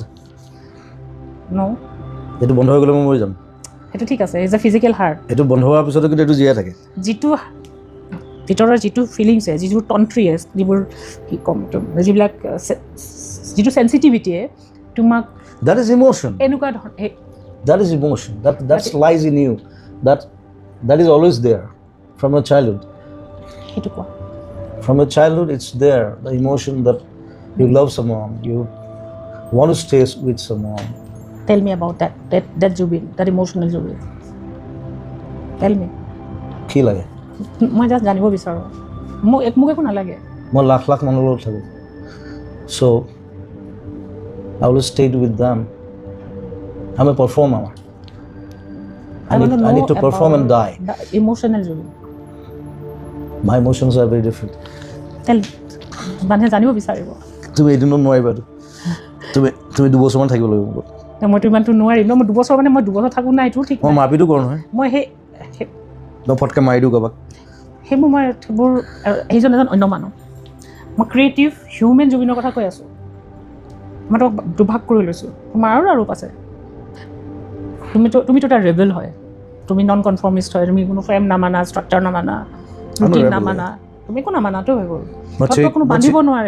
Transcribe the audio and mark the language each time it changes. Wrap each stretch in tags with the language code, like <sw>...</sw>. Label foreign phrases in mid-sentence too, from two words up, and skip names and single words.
<as>ন এইটো বন্ধ হৈ গ'লে মই মৰি যাম সেইটো ঠিক আছে</as> <en>is a physical heart</en> <as>এইটো বন্ধ হোৱাৰ পিছতো কিন্তু এইটো জীয়াই থাকে যিটো ভিতৰৰ যিটো ফিলিংছে যিবোৰ তন্ত্ৰীয়ে যিবোৰ কি ক'ম যিবিলাক যিটো চেঞ্চিটিভিটিয়ে তোমাক</as> <en>that is emotion</en> <as>এনেকুৱা</as> <en>that is emotion that lies in you that is always there from your childhood</en> <as>সেইটো কোৱা</as> <en>from your childhood it's there the emotion that you love someone you want to stay with someone tell me about that Jubin that emotional Jubin tell me</en> <as>কি লাগে মই জাষ্ট জানিব বিচাৰোঁ মোক একো নালাগে মই লাখ লাখ মানুহৰ লগত থাকোঁ চ'</as> <en>I will stay with them. I'm a performer. I need to perform and die. Emotional Jubin. My emotions are very different.</en> <as>Tell মানুহে জানিব বিচাৰিব তুমি এদিনত নোৱাৰিবা তুমি 2 বছৰমান থাকিব লাগিব মইতো ইমানটো নোৱাৰিম ন মই 2 বছৰ মানে মই 2 বছৰ থাকোঁ নাই এইটো ঠিক মই মাৰপিটো কৰোঁ নহয় মই মই ফটকৈ মাৰি দিওঁ কাৰোবাক সেইবোৰ মই সেইবোৰ সেইজন এজন অন্য মানুহ মই</as> <en>creative human</en> <as>জুবিনৰ কথা কৈ আছোঁ মই তোমাক দুভাগ কৰি লৈছোঁ তোমাৰ আৰু আছে তুমিতো এটা ৰেবেল হয় তুমি</as> <en>non conformist</en> <as>হয় তুমি কোনো ফ্ৰেম নামানা ষ্ট্ৰাকচাৰ নামানা ৰুটিন নামানা তুমি একো নামানাতো হৈ গ'ল কোনো বান্ধিব নোৱাৰে</as>